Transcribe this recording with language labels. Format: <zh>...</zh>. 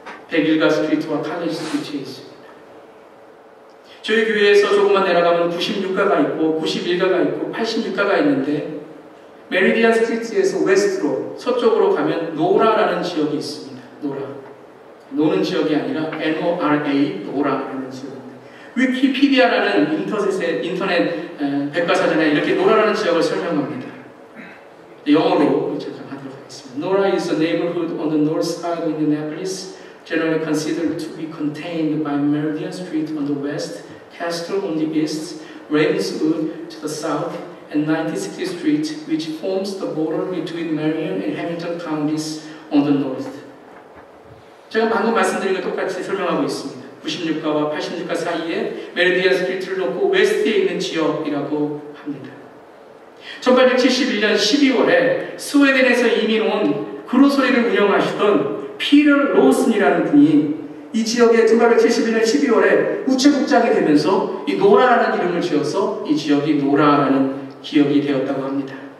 <ko>101가 스트리트와 칼러지 스트리트에 있습니다. 저희 교회에서 조금만 내려가면 96가가 있고 91가가 있고 86가가 있는데 메리디안 스트리트에서 웨스트로 서쪽으로 가면 노라라는 지역이 있습니다. 노는 지역이 아니라 NORA, 노라라는 지역입니다. 위키피디아라는 인터넷 백과사전에 이렇게 노라라는 지역을 설명합니다. 영어로 잠깐 하도록 하겠습니다.</ko> <en>Nora is a neighborhood on the north side of Indianapolis, generally considered to be contained by Meridian Street on the west, Castle on the east, Ravenswood to the south, and 96th Street, which forms the border between Marion and Hamilton counties on the north.</en> <ko>제가 방금 말씀드린 것 똑같이 설명하고 있습니다. 96가와 86가 사이에 메리디안 스트리트를 놓고 웨스트에 있는 지역이라고 합니다. 1871년 12월에 스웨덴에서 이민 온 그로서리를 운영하시던 피터 로슨이라는 분이 이 지역에 1871년 12월에 우체국장이 되면서 이 노라라는 이름을 지어서 이 지역이 노라라는 기억이 되었다고 합니다.</ko>